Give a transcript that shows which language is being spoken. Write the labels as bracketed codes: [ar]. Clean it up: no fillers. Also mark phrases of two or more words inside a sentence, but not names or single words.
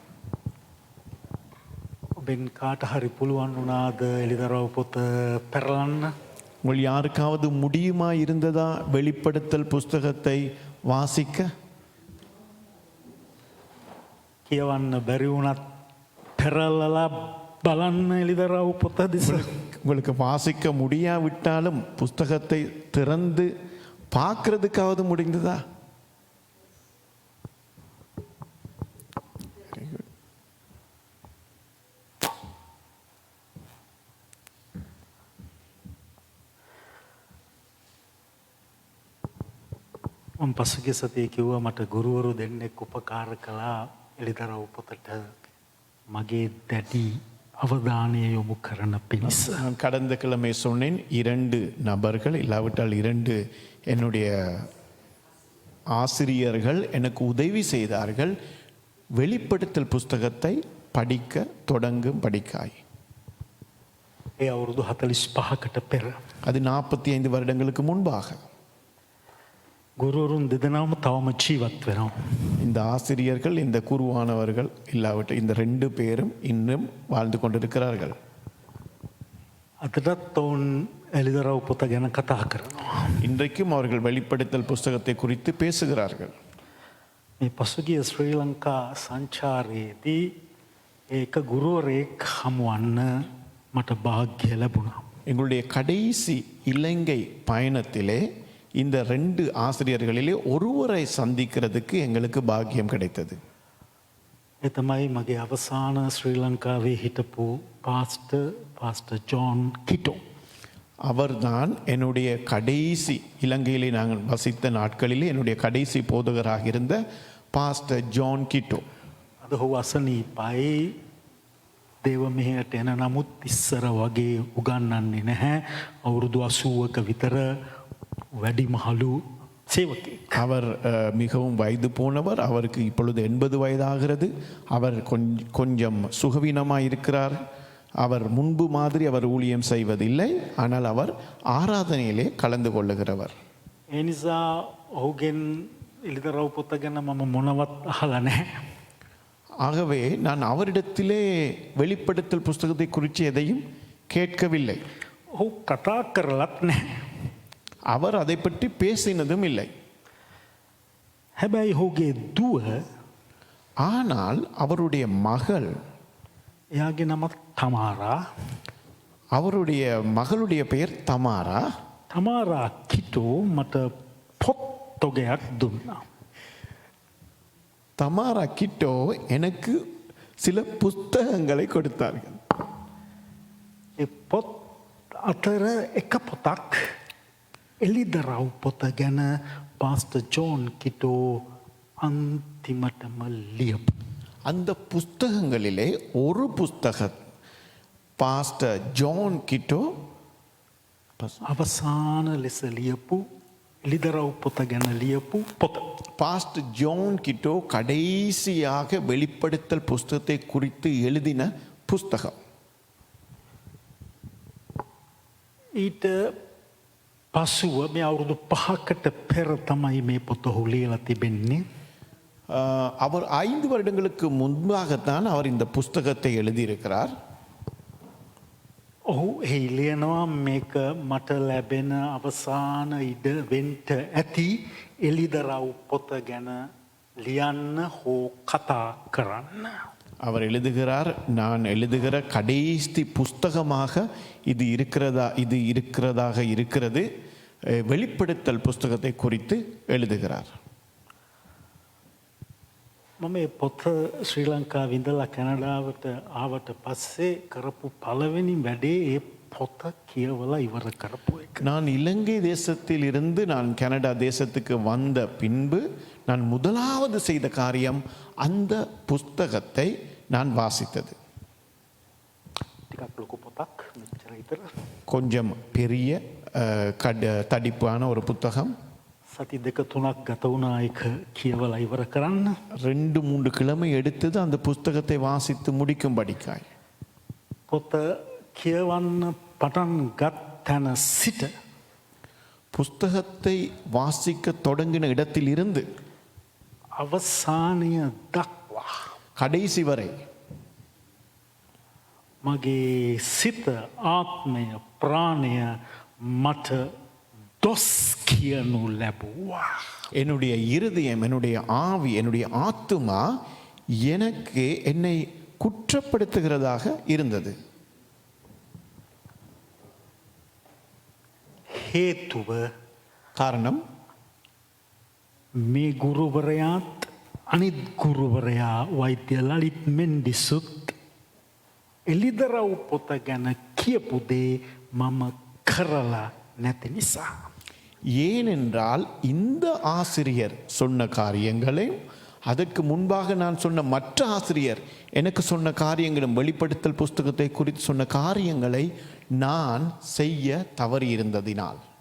[si] ඔබෙන් කාට හරි පුළුවන් වුණාද එලිදරව් පොත පෙරලන්න? [ta] உங்கள் யாருக்காவது முடியுமா இருந்ததா வெளிப்படுத்தல் புஸ்தகத்தை வாசிக்க? [si] කියවන්න බැරි වුණත් පෙරලලා බලන්න එලිදරව් පොත දිස. [ta] உங்களுக்கு வாசிக்க முடியாவிட்டாலும் புஸ்தகத்தை திறந்து பார்க்கறதுக்காவது முடிந்ததா? [si] මම පසුගිය සතියේ කිව්වා මට ගුරුවරු දෙන්නෙක් උපකාර කළා එලිදරව් පොතට මගේ දැඩි அவதானය යොමු කරන පිණිස. [ta] நான் கடந்த கிழமை சொன்னேன், 2 நபர்கள் இல்லாவிட்டால் 2 என்னுடைய ஆசிரியர்கள் எனக்கு உதவி செய்தார்கள் வெளிப்படுத்தல் புஸ்தகத்தை படிக்க தொடங்கும் படிக்காய். [si] ඒ අවුරුදු 45කට පෙර. [ta] அது 45 வருடங்களுக்கு முன்பாக. [si] ගුරුවරුන් දෙදෙනාම තවම ජීවත් වෙනවා. [ta] இந்த ஆசிரியர்கள், இந்த குருவானவர்கள் இல்லாவிட்டால் இந்த 2 பேரும் இன்னும் வாழ்ந்து கொண்டிருக்கிறார்கள். [si] අදටත් ඔවුන් එලිදරව් පොත ගැන කතා කරනවා. [ta] இன்றைக்கும் அவர்கள் வெளிப்படுத்தல் புஸ்தகத்தை குறித்து பேசுகிறார்கள். [si] මේ පසුගිය ශ්‍රී ලංකා සංචාරයේදී ඒක ගුරුවරයෙක් හමුවන්න මට වාග්ය ලැබුණා. [ta] எங்களுடைய கடைசி இலங்கை பயணத்திலே இந்த 2 ஆசிரியர்களிலே ஒருவரை சந்திக்கிறதுக்கு எங்களுக்கு பாக்கியம் கிடைத்தது. [si] ඒ තමයි මගේ අවසාන ශ්‍රී ලංකාවේ හිටපු පාස්ටර් ජෝන් කිටෝ. [ta] அவர்தான் என்னுடைய கடைசி இலங்கையிலே நாங்கள் வசித்த நாட்களிலே என்னுடைய கடைசி போதகராக இருந்த பாஸ்டர் ஜான் கிட்டோ. [si] අද ඔහු අසනීපයි. දේව මෙහෙයට එන නමුත් ඉස්සර වගේ උගන්වන්නේ නැහැ. අවුරුදු 80ක විතර වැඩිමහලු සේවකයෙක්. [ta] அவர் மிகவும் வயது போனவர். அவருக்கு இப்பொழுது 80 வயதாகிறது. அவர் கொஞ்சம் சுகவீனமாக இருக்கிறார். அவர் முன்பு மாதிரி அவர் ஊழியம் செய்வதில்லை. ஆனால் அவர் ஆராதனையிலே கலந்து கொள்ளுகிறவர். [si] ඒ නිසා ඔහුගෙන් එළිදරව් පොත ගැන මම මොනවත් අහලා නැහැ. [ta] ஆகவே நான் அவரிடத்திலே வெளிப்படுத்தல் புஸ்தகத்தை குறித்து எதையும் கேட்கவில்லை. [si] ඔහු කතා කරලත් නැහැ. [ta] அவர் அதை பற்றி பேசினதும் இல்லை. [si] හැබැයි ඔහුගේ දුව [ta] ஆனால் அவருடைய மகள், [si] එයාගේ නමත් තමාරා. [ta] அவருடைய மகளுடைய பெயர் தமாரா. [si] තමාරා කිටෝ මට පොත් තොගයක් දුන්නා. [ta] தமாரா கிட்டோ எனக்கு சில புஸ்தகங்களை கொடுத்தார்கள். [si] ඒ පොත් අතර එක පොතක් එළිදරව් පොත ගැන පාස්ටර් ජෝන් කිටෝ අන්තිමටම ලියපු. [ta] அந்த புஸ்தகங்களிலே ஒரு புஸ்தகம் பாஸ்டர் ஜான் கிட்டோ [si] අවසාන ලෙස ලියපු එළිදරව් පොත ගැන ලියපු පොත. [ta] பாஸ்டர் ஜான் கிட்டோ கடைசியாக வெளிப்படுத்தல் புஸ்தகத்தை குறித்து எழுதின புஸ்தகம். [si] ඊට පසුව මේ අවුරුදු 5කට පෙර තමයි මේ පොත ඔහු ලියලා තිබෙන්නේ. [ta] அவர் 5 வருடங்களுக்கு முன்பாகத்தான் அவர் இந்த புஸ்தகத்தை எழுதியிருக்கிறார். [si] ඔහු එහි ලියනවා මේක මට ලැබෙන අවසාන ඉඩ වෙන්ට ඇති එළිදරව් පොත ගැන ලියන්න හෝ කතා කරන්න. [ta] அவர் எழுதுகிறார், நான் எழுதுகிற கடைசி புஸ்தகமாக இது இருக்கிறதாக இருக்கிறது. வெளிப்படுத்தல் புஸ்தகத்தை குறித்து எழுதுகிறார். [si] මම මේ පොත ශ්‍රී ලංකාවේ ඉඳලා කැනඩාවට ආවට පස්සේ කරපු පළවෙනි වැඩේ ඒ පොත කියවලා ඉවර කරපු එක. [ta] நான் இலங்கை தேசத்தில் இருந்து நான் கனடா தேசத்துக்கு வந்த பின்பு நான் முதலாவது செய்த காரியம் அந்த புஸ்தகத்தை நான் வாசித்தது. [si] ටිකක් ලොකු පොතක් මෙච්චර විතර. [ta] கொஞ்சம் பெரிய தடிப்பான ஒரு புத்தகம். [si] සති දෙක තුනක් ගත වුණා ඒක කියවලා ඉවර කරන්න. [ta] 2-3 கிழமை எடுத்தது அந்த புஸ்தகத்தை வாசித்து முடிக்கும்படிக்காய். [si] පොත කියවන්න පටන් ගත් තැන සිට [ta] புஸ்தகத்தை வாசிக்க தொடங்கின இடத்தில் இருந்து [si] අවසානය දක්වා [ta] கடைசி வரை [si] මගේ සිත ආත්මය ප්‍රාණය මට දොස් කියනු ලැබුවා. [ta] என்னுடைய இருதயம், என்னுடைய ஆவி, என்னுடைய ஆத்துமா எனக்கு என்னை குற்றப்படுத்துகிறதாக இருந்தது. [si] හේතුව [ta] காரணம், [si] මේ ගුරුවරයාත් අනිත් ගුරුවරයා වෛද්‍ය ලලිත් මෙන්ඩිසුත් එළිදරව් පොත ගැන කියපු දේ මම කරලා නැති නිසා. [ta] ஏனென்றால் இந்த ஆசிரியர் சொன்ன காரியங்களையும் அதற்கு முன்பாக நான் சொன்ன மற்ற ஆசிரியர் எனக்கு சொன்ன காரியங்களும் வெளிப்படுத்தல் புஸ்தகத்தை குறித்து சொன்ன காரியங்களை நான் செய்ய தவறியிருந்ததினால்